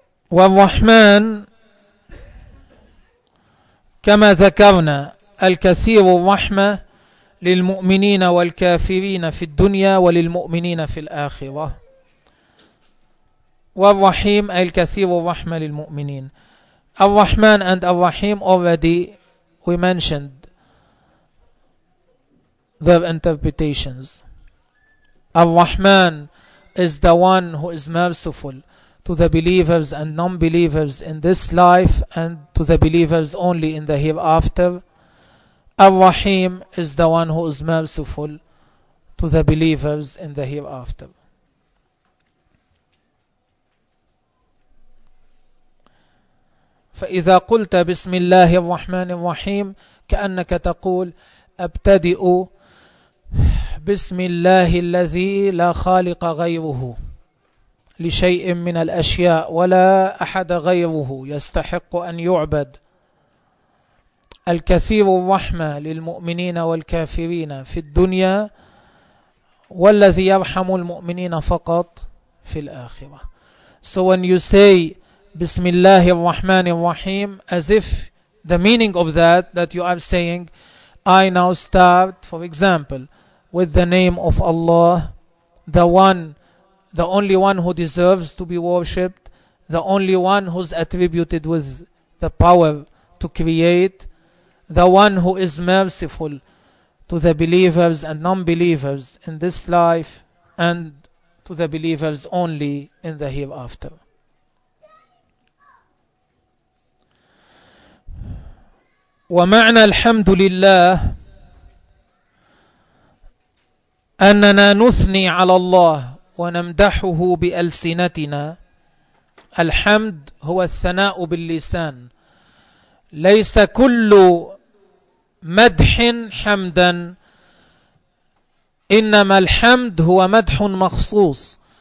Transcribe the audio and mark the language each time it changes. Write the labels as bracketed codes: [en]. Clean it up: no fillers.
[ar] والرحمن كما ذكرنا الكثير الرحمة للمؤمنين والكافرين في الدنيا وللمؤمنين في الآخرة. والرحيم أي الكثير الرحمة للمؤمنين. [en] الرحمن and الرحيم already we mentioned their interpretations. الرحمن is the one who is merciful to the believers and non-believers in this life and to the believers only in the hereafter. Ar-Rahim is the one who is merciful to the believers in the hereafter. [ar] فإذا قلت بسم الله الرحمن الرحيم كأنك تقول أبتدئ بسم الله الذي لا خالق غيره لشيء من الأشياء ولا أحد غيره يستحق أن يعبد. الكثير الرحمة للمؤمنين والكافرين في الدنيا والذي يرحم المؤمنين فقط في الآخرة. [en] So when you say [ar] بسم الله الرحمن الرحيم, [en] as if the meaning of that you are saying, I now start, for example, with the name of Allah, the only one who deserves to be worshipped, the only one who's attributed with the power to create, the one who is merciful to the believers and non-believers in this life and to the believers only in the hereafter. [ar] ومعنى الحمد لله أننا نثني على الله ونمدحه بألسنتنا. الحمد هو الثناء باللسان. ليس كل مدح حمدا، إنما الحمد هو مدح مخصوص.